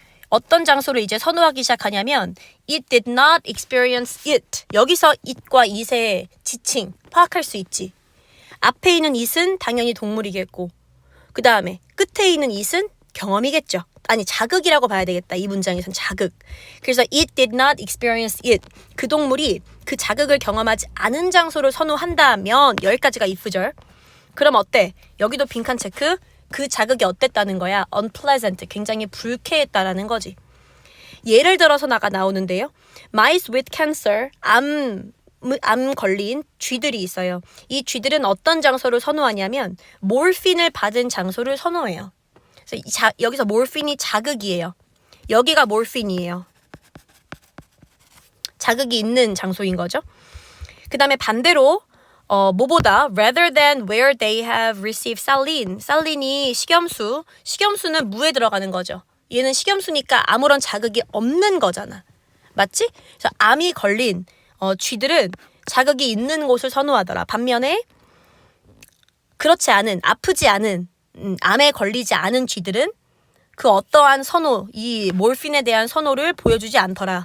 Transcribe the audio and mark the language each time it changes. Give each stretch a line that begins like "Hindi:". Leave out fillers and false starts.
Korean: 어떤 장소를 이제 선호하기 시작하냐면
English: it did not experience it.
Korean: 여기서 it과 it의 지칭 파악할 수 있지. 앞에 있는 it은 당연히 동물이겠고 그 다음에 끝에 있는 it은 경험이겠죠. 아니 자극이라고 봐야 되겠다. 이 문장에선 자극. 그래서
English: it did not experience it.
Korean: 그 동물이 그 자극을 경험하지 않은 장소를 선호한다면 여기까지가 if절. 그럼 어때? 여기도 빈칸 체크. 그 자극이 어땠다는 거야?
English: unpleasant.
Korean: 굉장히 불쾌했다라는 거지. 예를 들어서 나오는데요.
English: Mice with cancer.
Korean: 암 걸린 쥐들이 있어요. 이 쥐들은 어떤 장소를 선호하냐면 몰핀을 받은 장소를 선호해요. 그래서 여기서 몰핀이 자극이에요. 여기가 몰핀이에요. 자극이 있는 장소인 거죠. 그 다음에 반대로 뭐보다
English: rather than where they have received saline.
Korean: 살린이 식염수. 식염수는 무에 들어가는 거죠. 얘는 식염수니까 아무런 자극이 없는 거잖아. 맞지? 그래서 암이 걸린 쥐들은 자극이 있는 곳을 선호하더라. 반면에 그렇지 않은, 아프지 않은, 암에 걸리지 않은 쥐들은 그 어떠한 선호, 이 몰핀에 대한 선호를 보여주지 않더라.